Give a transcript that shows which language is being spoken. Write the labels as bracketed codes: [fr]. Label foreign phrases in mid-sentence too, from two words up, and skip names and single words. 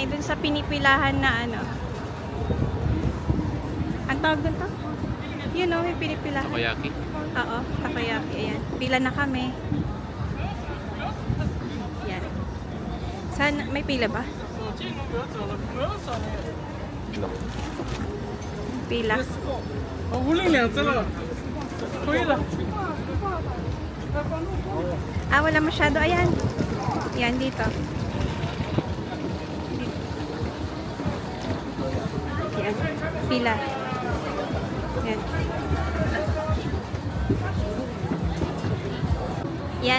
[tl] Dun sa pinipilahan na ang tawag dun to? Yun o, may pinipilahan. Takoyaki. Oo, takoyaki. Ayan. Pila na kami. Yan. Saan? May pila ba? Pila. [zh] 无领两只了，可以了。 [tl] Wala masyado. Ayan. Yan, dito. Yan. Pila. Yan. Yan.